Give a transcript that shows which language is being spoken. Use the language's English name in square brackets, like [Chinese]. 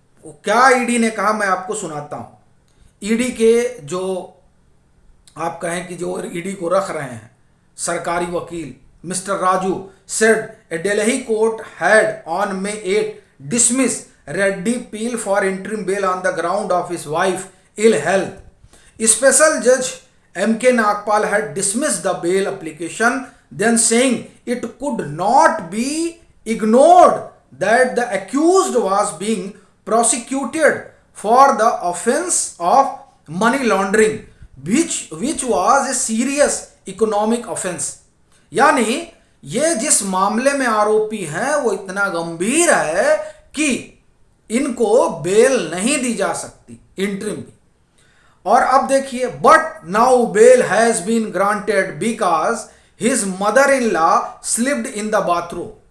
[Hindi] वो क्या ईडी ने कहा मैं आपको सुनाता हूं। ईडी के जो आप कहें कि जो ईडी को रख रहे हैं सरकारी वकील [English] Mister Raju said a Delhi court had on May 8 dismiss Reddy appeal for interim bail on the ground of his wife ill health. Special Judge M.K. Nagpal had dismissed the bail application, then saying it could not be ignored that the accused was being prosecuted for the offense of money laundering, which was a serious economic offense. [Hindi] यानी ये जिस मामले में आरोपी हैं वो इतना गंभीर है कि इनको बेल नहीं दी जा सकती इंटरिम भी। और अब देखिए, [English] But now bail has been granted because his mother in law slipped in the bathroom.